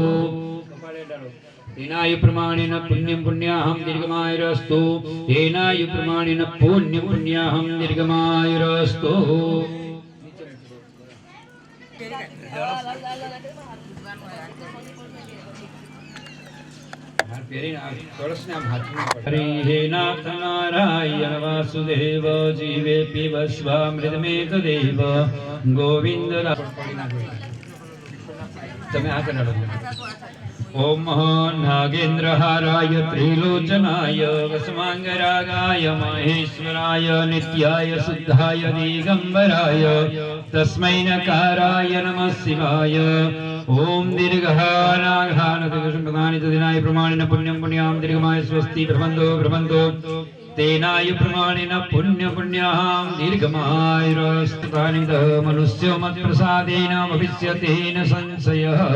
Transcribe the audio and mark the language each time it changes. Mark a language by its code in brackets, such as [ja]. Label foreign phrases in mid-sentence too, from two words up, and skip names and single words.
[sa] तेनाय प्रमाणेन पुण्यं पुण्याहं दीर्घमायुरस्तु तेनाय प्रमाणेन पुण्यं दीर्घमायुरस्तु हरे नाथ नारायण वासुदेव जीवे पिबस्वामृतमेतदेव गोविंद [gu] તમે આ કરાડો [sa] ओम नागेन्द्रहाराय त्रिलोचनाय वसमांगरागाय महेश्वराय नित्याय शुद्धाय दिगंबराय तस्मै नकाराय नमः शिवाय ओम दीर्घानाघानुदिनाय प्रमाणेन पुण्यं पुण्यां दीर्घमाय स्वस्ति प्रबन्धो तेनाय प्रमाणेन पुण्यं दीर्घमायुरस्तु मनुष्यो मत्प्रसादेन भविष्यति न संशयः